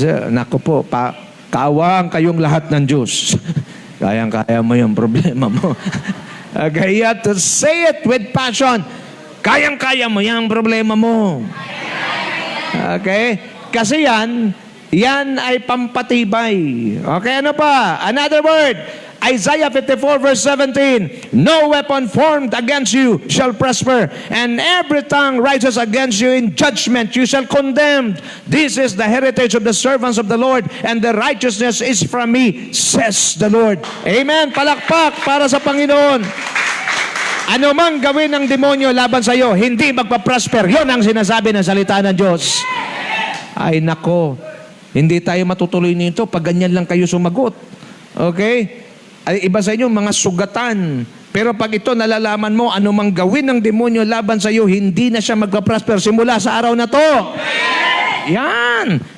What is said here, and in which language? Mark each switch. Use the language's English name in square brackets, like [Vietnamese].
[Filipino] Naku po, kaawang kayong lahat ng Diyos. Kayang-kaya mo yung problema mo. [English] Okay, you have to say it with passion. [Filipino] Kayang-kaya mo yung problema mo. Okay? Kasi yan ay pampatibay. Okay, ano pa? [English] Another word. Isaiah 54 verse 17. No weapon formed against you shall prosper, and every tongue rises against you in judgment you shall condemn. This is the heritage of the servants of the Lord, and the righteousness is from me, says the Lord. [Filipino] Amen. Palakpak para sa Panginoon. Ano mang gawin ng demonyo laban sa iyo, hindi magpa-prosper. Yon ang sinasabi ng salita ng Diyos. Ay nako. Hindi tayo matutuloy nito pag ganyan lang kayo sumagot. Okay? Ay, iba sa inyo, mga sugatan. Pero pag ito nalalaman mo, ano mang gawin ng demonyo laban sa iyo, hindi na siya magpa-prosper simula sa araw na to. Yan.